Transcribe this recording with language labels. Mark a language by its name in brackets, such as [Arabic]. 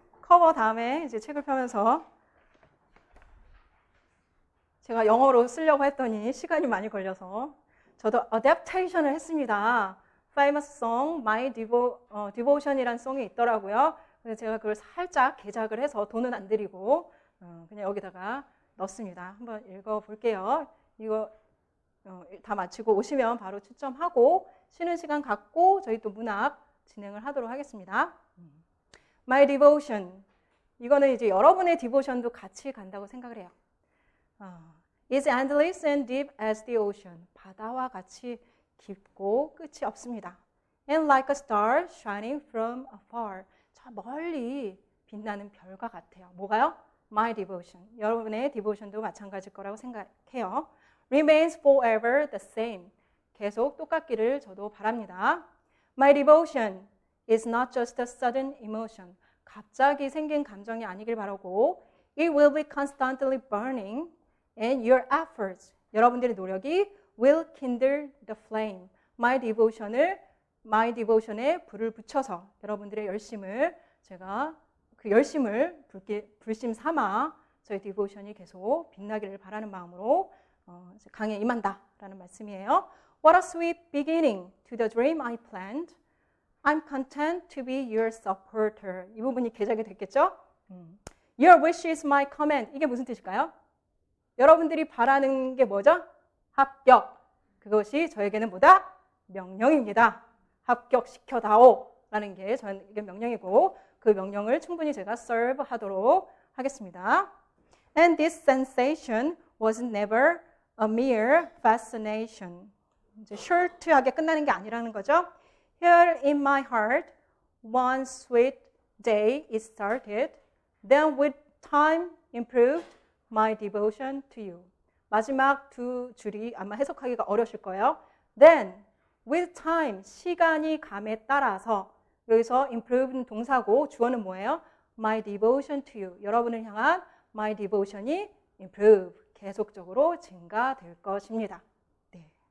[Korean] 커버 다음에 이제 책을 펴면서 제가 영어로 쓰려고 했더니 시간이 많이 걸려서 저도 adaptation을 했습니다. Famous Song, My Devotion이라는 송이 있더라고요. 그래서 제가 그걸 살짝 개작을 해서 돈은 안 들이고 그냥 여기다가 넣습니다. 한번 읽어볼게요. 이거 다 마치고 오시면 바로 추첨하고 쉬는 시간 갖고 저희 또 문학 진행을 하도록 하겠습니다. [English] My Devotion. [Korean] 이거는 이제 여러분의 디보션도 같이 간다고 생각을 해요. [English] Is endless and deep as the ocean. [Korean] 바다와 같이 깊고 끝이 없습니다. [English] And like a star shining from afar. [Korean] 저 멀리 빛나는 별과 같아요. 뭐가요? My devotion. 여러분의 디보션도 마찬가지일 거라고 생각해요. [English] Remains forever the same. [Korean] 계속 똑같기를 저도 바랍니다. [English] My devotion is not just a sudden emotion. [Korean] 갑자기 생긴 감정이 아니길 바라고 [English] It will be constantly burning and your efforts. [Korean] 여러분들의 노력이 [English] will kindle the flame. [Korean] My devotion에 불을 붙여서 여러분들의 열심을 제가 그 열심을 불심 삼아 저희 디보션이 계속 빛나기를 바라는 마음으로 강의에 임한다라는 말씀이에요. [English] What a sweet beginning to the dream I planned. I'm content to be your supporter. [Korean] 이 부분이 개작이 됐겠죠? [English] Your wish is my command. [Korean] 이게 무슨 뜻일까요? 여러분들이 바라는 게 뭐죠? 합격. 그것이 저에게는 뭐다? 명령입니다. 합격시켜다오 라는 게 저에게 명령이고 그 명령을 충분히 제가 serve 하도록 하겠습니다. [English] And this sensation was never a mere fascination. [Korean] 이제 short하게 끝나는 게 아니라는 거죠. [English] Here in my heart, one sweet day it started. Then with time improved my devotion to you. [Korean] 마지막 두 줄이 아마 해석하기가 어려우실 거예요. [English] Then, with time, [Korean] 시간이 감에 따라서 여기서 improve는 동사고 주어는 뭐예요? [English] My devotion to you. [Korean] 여러분을 향한 my devotion이 improve, 계속적으로 증가될 것입니다. 네.